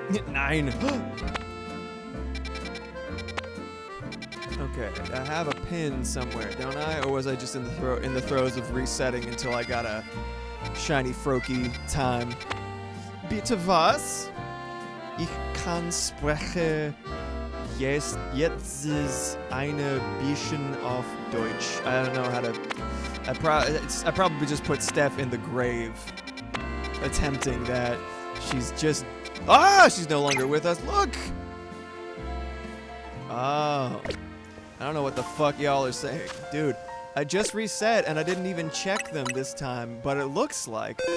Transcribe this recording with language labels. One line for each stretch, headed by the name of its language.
English: Nine. Okay, I have a pin somewhere, don't I? Or was I just in the throes of resetting until I got a shiny Froakie time?
German: Bitte was? Ich kann spreche jetzt eine bisschen auf Deutsch.
English: I don't know how to... I probably just put Steph in the grave, attempting that. She's just... Ah! She's no longer with us. Look! Oh. I don't know what the fuck y'all are saying. Dude, I just reset and I didn't even check them this time, but it looks like.